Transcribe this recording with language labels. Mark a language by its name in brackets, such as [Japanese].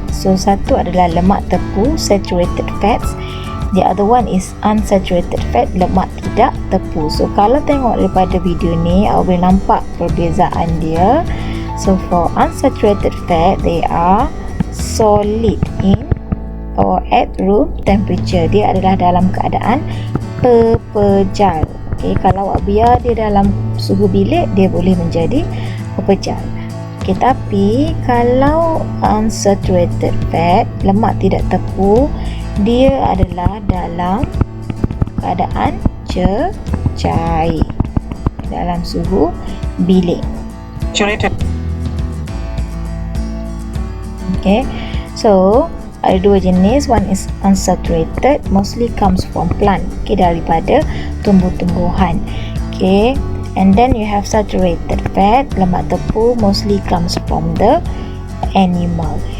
[Malay] So satu adalah lemak tepu, saturated fats. [English] The other one is unsaturated fat, [Malay] lemak tidak tepu. So kalau tengok daripada video ni awak boleh nampak perbezaan dia. [English] So for unsaturated fat, they are solid in or at room temperature. [Malay] Dia adalah dalam keadaan pepejal. Okay, kalau awak biar dia dalam suhu bilik, dia boleh menjadi pepejal. Okay, tapi kalau unsaturated fat, lemak tidak tepu, dia adalah dalam keadaan cair dalam suhu bilik. Okay, so ada dua jenis. [English] One is unsaturated, mostly comes from plant. [Malay] Okay, daripada tumbuh-tumbuhan. [English] Okay, and then you have saturated fat, [Malay] lemak tepu, [English] mostly comes from the animal.